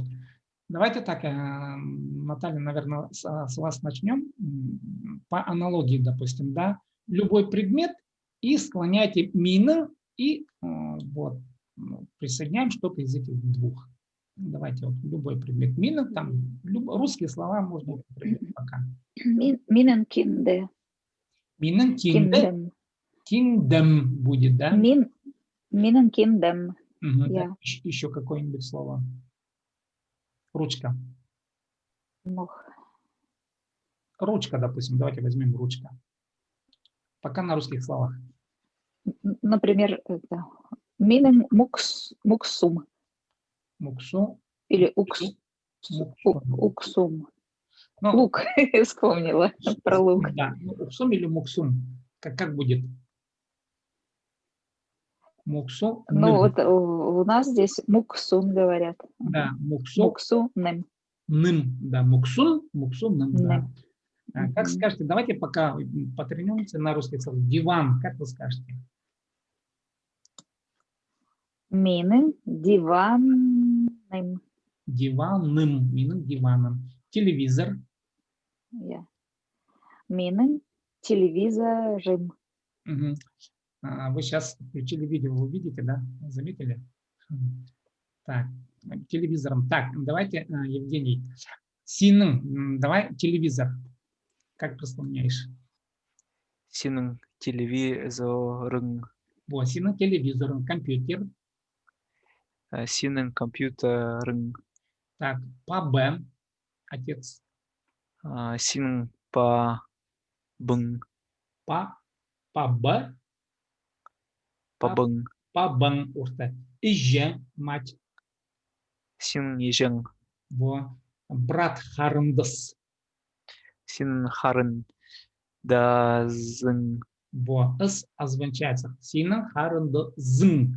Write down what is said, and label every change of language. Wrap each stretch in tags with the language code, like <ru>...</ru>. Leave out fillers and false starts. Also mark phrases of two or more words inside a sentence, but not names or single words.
<ru>Давайте так, Наталья, наверное, с вас начнем. По аналогии, допустим, да, любой предмет и склоняйте мина и вот, присоединяем что-то из этих двух. Давайте вот любой предмет мина, там русские слова можно употреблять пока.</ru> <kjh>Минен кинде. Минен кинде. Киндем</kjh> <ru>будет, да?</ru> <kjh>Минен киндем.</kjh> <ru>Угу, yeah. Еще какое-нибудь слово. Ручка.</ru> <kjh>Мох.</kjh> <ru>Ручка, допустим. Давайте возьмем ручка. Пока на русских словах. Например, это</ru> <kjh>минен муксум. Муксум.</kjh> <ru>Или уксум. Ну, лук. Вспомнила про лук. Да. Уксум или муксум. Как будет? Муксум. Ну, вот у нас здесь муксун говорят. Да,</ru> <kjh>муксум. Муксуным.</kjh> <ru>Ным, да,</ru> <kjh>муксун, муксуным,</kjh> <ru>да. Как скажете, давайте пока потренируемся на русских словах. Диван, как вы скажете?</ru> <kjh>Минын диваным. Диваным, минын диваном. Телевизор. Yeah. Минын телевизором.</kjh> <ru>Угу. Вы сейчас включили видео, вы видите, да? Заметили? Так, телевизором. Так, давайте, Евгений. Синын, давай телевизор. Как прославляешь?</ru> <kjh>Синын телевизорын. Вот, синын телевизорын. Компьютер. Синын компьютерын.</kjh> <ru>Так, па-б. Отец.</ru> <kjh>Синын па-бын. Па-б. Па-бын. Па-бын урта. Иже, мать. Синын ежен.</kjh> <ru>Во. Брат харындыс.</ru> <kjh>Синын харын дазын.</kjh> <ru>Во. С озвучается.</ru> <kjh>Синын харындызын.</kjh>